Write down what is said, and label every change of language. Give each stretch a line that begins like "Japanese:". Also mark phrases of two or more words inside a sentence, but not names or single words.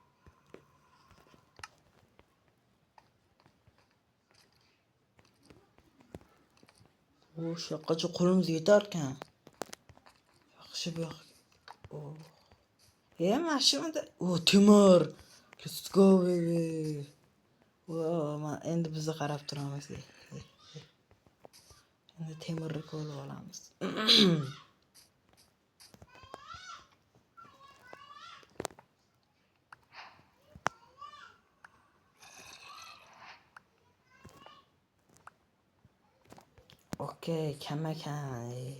Uzbek: O'sha yoqqacha qo'limiz yetar ekan. Yaxshi bu yoq. Mashinada. Temir.
English: Let's go baby.
Uzbek: Endi bizni qarab turamiz. Endi temirni qo'lga olamiz. Okey, kam ekan.